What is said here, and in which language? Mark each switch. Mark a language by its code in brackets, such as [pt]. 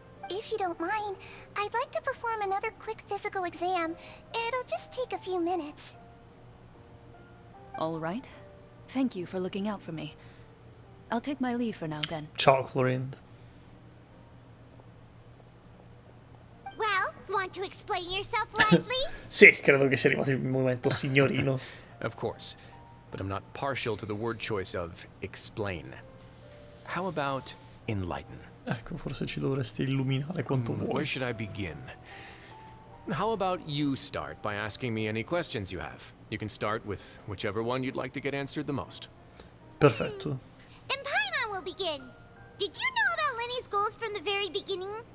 [en] If you don't mind, I'd like to perform another quick physical exam. It'll just take a few minutes. All right. Thank you for looking out for me. I'll take my leave for now, then. [it] Ciao, Clorind. [en] Well, want to explain yourself, Risley? [it] Sì, credo che sia arrivato il momento, signorino. [en] Of course, but I'm not partial to the word choice of explain. How about enlighten? [it] Ecco, forse ci dovresti illuminare quanto [en] Where [it] vuoi. [en] should I begin? How about you start by asking me any questions you have? You can start with whichever one you'd like to get answered the most. [it] Perfetto. [en] Then Paimon will begin. Did you know about Lenny's goals from the very beginning?